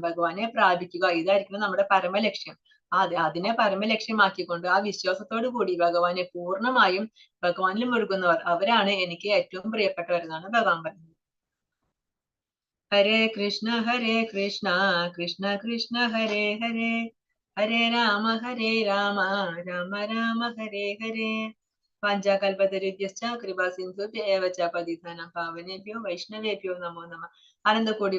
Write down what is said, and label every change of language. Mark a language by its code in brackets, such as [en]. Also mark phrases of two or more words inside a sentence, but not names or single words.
[ml] ഭഗവാനെ പ്രാപിക്കുക, ഇതായിരിക്കണം നമ്മുടെ പരമലക്ഷ്യം. അതിനെ പരമലക്ഷ്യമാക്കിക്കൊണ്ട് ആ വിശ്വാസത്തോടു കൂടി ഭഗവാനെ പൂർണ്ണമായും ഭഗവാനിൽ മുഴുകുന്നവർ, അവരാണ് എനിക്ക് ഏറ്റവും പ്രിയപ്പെട്ടവരെന്നാണ് ഭഗവാൻ പറയുന്നത്. [sa] ഹരേ കൃഷ്ണ കൃഷ്ണ കൃഷ്ണ ഹരേ ഹരേ, ഹരേ രാമ രാമ രാമ ഹരേ ഹരേ. വാഞ്ചാകൽപതരുഭ്യശ്ച കൃപാ സിന്ധുഭ്യ ഏവ ച പതിതാനാം പാവനേഭ്യോ വൈഷ്ണവേഭ്യോ നമോ നമഃ. ആനന്ദകോടി